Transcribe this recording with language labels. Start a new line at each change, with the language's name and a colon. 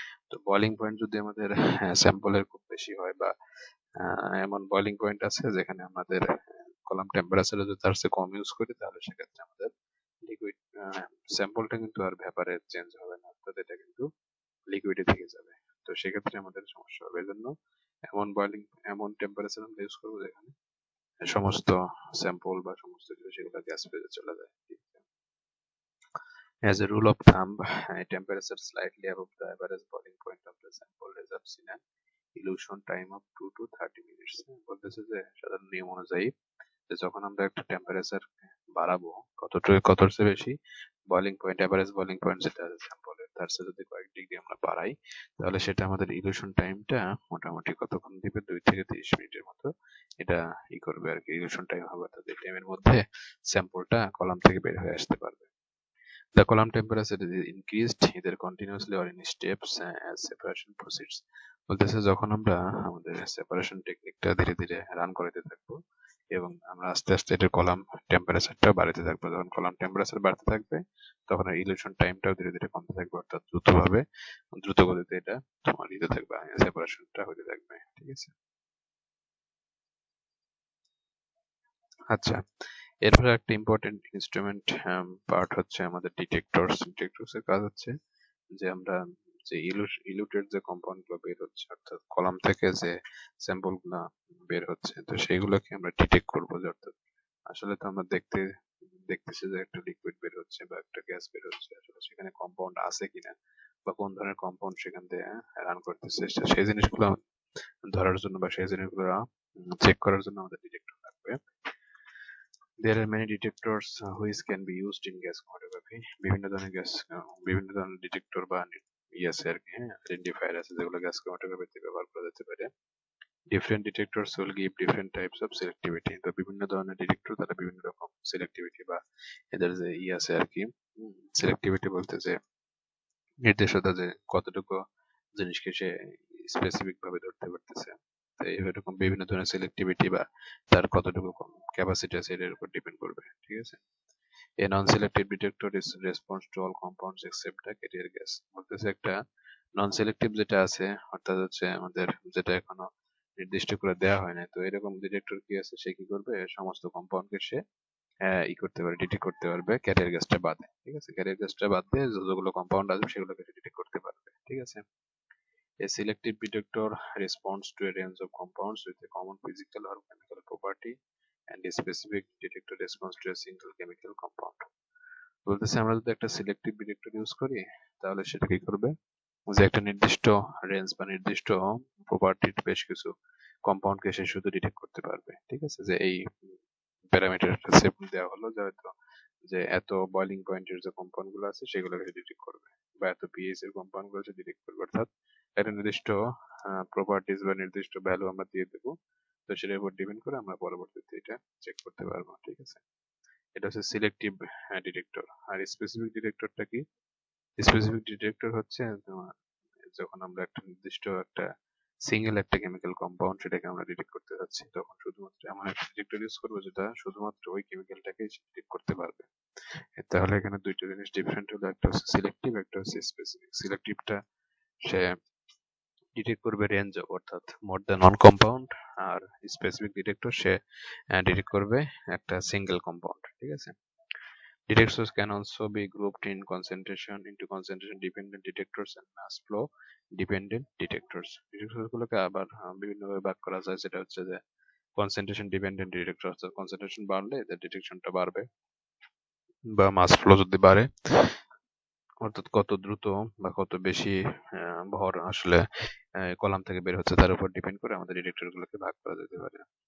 Bangla: তো boiling point যদি আমাদের স্যাম্পলের খুব বেশি হয় বা এমন বয়লিং পয়েন্ট আছে যেখানে আমাদের কলাম টেম্পারেচার যদি তার চেয়ে কম ইউজ করি, তাহলে সেক্ষেত্রে আমাদের লিকুইড স্যাম্পলটা কিন্তু আর ভেপারে চেঞ্জ হবে না, অর্থাৎ এটা কিন্তু লিকুইডে থেকে যাবে। তো সেক্ষেত্রে আমাদের সমস্যা হবে, এজন্য এমন টেম্পারেচার আমরা ইউজ করবো যেখানে সমস্ত স্যাম্পল বা সমস্ত কিছু সেগুলো গ্যাস ফেজে চলে যায়।
English: As a rule of thumb, a temperature slightly above the average boiling point of the sample results in an elution time of 2 to 30 minutes.
Bangla: বলতেছে যে সাধারণ নিয়ম অনুযায়ী যে যখন আমরা একটা টেম্পারেচার বাড়াবো, কতটুকু কতর চেয়ে বেশি boiling point, average boiling point যেটা আছে স্যাম্পলের, তার চেয়ে যদি কয়েক ডিগ্রি আমরা বাড়াই, তাহলে সেটা আমাদের ইলিউশন টাইমটা মোটামুটি কতক্ষণ দিবে, 2 থেকে 30 মিনিটের মতো এটা করবে আর কি। ইলিউশন টাইম হবে, অর্থাৎ এই টাইমের মধ্যে স্যাম্পলটা কলাম থেকে বের হয়ে আসতে পারবে।
English: The column temperature is increased either continuously or in steps as separation proceeds.
Bangla: বলতেছে যখন আমরা আমাদের সেপারেশন টেকনিকটা ধীরে ধীরে রান করতে থাকবো এবং আমরা আস্তে আস্তে এটার কলাম টেম্পারেচারটা বাড়াতে থাকবো, যখন কলাম টেম্পারেচার বাড়তে থাকবে তখন ইলিউশন টাইমটাও ধীরে ধীরে কমতে থাকবে, অর্থাৎ দ্রুত গতিতে এটা তোমার দিতে থাকবে, সেপারেশনটা হতে থাকবে। ঠিক আছে। আচ্ছা, এরপরে একটা ইম্পর্টেন্ট ইনস্ট্রুমেন্ট পার্ট হচ্ছে আমাদের ডিটেক্টরস। ডিটেক্টরস এর কাজ হচ্ছে যে আমরা যে ইলুটেড যে কম্পাউন্ড গুলো বের হচ্ছে, অর্থাৎ কলাম থেকে যে স্যাম্পল গুলা বের হচ্ছে, তো সেইগুলোকে আমরা ডিটেক্ট করবো, যে অর্থাৎ আসলে তো আমরা দেখতেছি যে একটা লিকুইড বের হচ্ছে বা একটা গ্যাস বের হচ্ছে, আসলে সেখানে কম্পাউন্ড আছে কিনা বা কোন ধরনের কম্পাউন্ড সেখান দিয়ে রান করতেছে, সেই জিনিসগুলো ধরার জন্য বা সেই জিনিসগুলো চেক করার জন্য আমাদের ডিটেক্টর লাগবে।
English: There are many detectors which can be used in gas chromatography.
Bangla: বিভিন্ন ধরনের ডিটেক্টর বা আছে আর কি, আইডেন্টিফায়ার আছে যেগুলো গ্যাস ক্রোমাটোগ্রাফিতে ব্যবহার করা যেতে পারে।
English: Different detectors will give different types of selectivity.
Bangla: তো বিভিন্ন ধরনের ডিটেক্টর তারা বিভিন্ন রকম selectivity বা এদের যে আছে আর কি, selectivity বলতে যে নির্দেশতা, যে কতটুকু জিনিসকে সে স্পেসিফিক ভাবে ধরতে পারতেছে, তো এরকম বিভিন্ন ধরনের selectivity বা তার কতটুকু ক্যাপাসিটি আছে এটার উপর ডিপেন্ড করবে। ঠিক আছে।
English: A non-selective detector is response to all compounds except the carrier gas.
Bangla: বলতেছে একটা নন সিলেক্টিভ যেটা আছে, অর্থাৎ হচ্ছে আমাদের যেটা এখনো নির্দিষ্ট করে দেওয়া হয় না, তো এরকম ডিটেক্টর কি আছে, সে কি করবে, সমস্ত কম্পাউন্ডকে সে করতে পারে, ডিটেক্ট করতে পারবে ক্যারিয়ার গ্যাসটা বাদে। ঠিক আছে, ক্যারিয়ার গ্যাসটা বাদ দিয়ে যতগুলো কম্পাউন্ড আছে সেগুলোকে সে ডিটেক্ট করতে পারবে। ঠিক আছে।
English: A selective detector responds to a range of compounds with a common physical or chemical property, and a specific detector responds to a single chemical compound.
Bangla: বলতেছে আমরা যদি একটা সিলেক্টিভ ডিটেক্টর ইউজ করি, তাহলে সেটা কি করবে, যে একটা নির্দিষ্ট রেঞ্জ বা নির্দিষ্ট প্রপার্টির বেশ কিছু কম্পাউন্ডকে সে শুধু ডিটেক্ট করতে পারবে। ঠিক আছে, যে এই প্যারামিটার একটা সেট দেওয়া হলো, যে হয়তো যে এত বয়লিং পয়েন্টের যে কম্পাউন্ড গুলো আছে সেগুলোকে সে ডিটেক্ট করবে, বা এত পিএইচ এর কম্পাউন্ড গুলো সে ডিটেক্ট করবে, অর্থাৎ একটা নির্দিষ্ট প্রপার্টিজ বা নির্দিষ্ট ভ্যালু আমরা দিয়ে দেবো, তো সেটার উপর ডিপেন্ড করে আমরা পরবর্তীতে এটা চেক করতে পারবো। ঠিক আছে, এটা হচ্ছে সিলেক্টিভ ডিটেক্টর। আর স্পেসিফিক ডিটেক্টরটা কি, স্পেসিফিক ডিটেক্টর হচ্ছে তোমার যখন আমরা একটা নির্দিষ্ট একটা সিঙ্গেল একটা কেমিক্যাল কম্পাউন্ড সেটাকে আমরা ডিটেক্ট করতে যাচ্ছি, তখন শুধুমাত্র এমন একটা ডিটেক্টর ইউজ করবো যেটা শুধুমাত্র ওই কেমিক্যালটাকে ডিটেক্ট করতে পারবে। তাহলে এখানে দুইটা জিনিস ডিফারেন্ট হলো, একটা হচ্ছে সিলেক্টিভ, একটা হচ্ছে স্পেসিফিক। সিলেক্টিভটা সে ডিটেক্ট করবে রেঞ্জ, অর্থাৎ মোর দ্যান ওয়ান কম্পাউন্ড, আর স্পেসিফিক ডিটেক্টর সে ডিটেক্ট করবে একটা সিঙ্গেল কম্পাউন্ড। ঠিক আছে।
English: Detectors can also be grouped in concentration into concentration dependent detectors and mass flow dependent detectors.
Bangla: Detector গুলোকে আবার বিভিন্নভাবে ভাগ করা যায়, সেটা হচ্ছে যে কনসেন্ট্রেশন ডিপেন্ডেন্ট ডিটেক্টর, অর্থাৎ কনসেন্ট্রেশন বাড়লে এদের ডিটেকশনটা বাড়বে, বা মাস ফ্লো যদি বাড়ে, অর্থাৎ কত দ্রুত বা কত বেশি ভর আসলে কলাম থেকে বের হচ্ছে তার উপর ডিপেন্ড করে আমাদের ডিটেক্টর গুলোকে ভাগ করা যেতে পারে।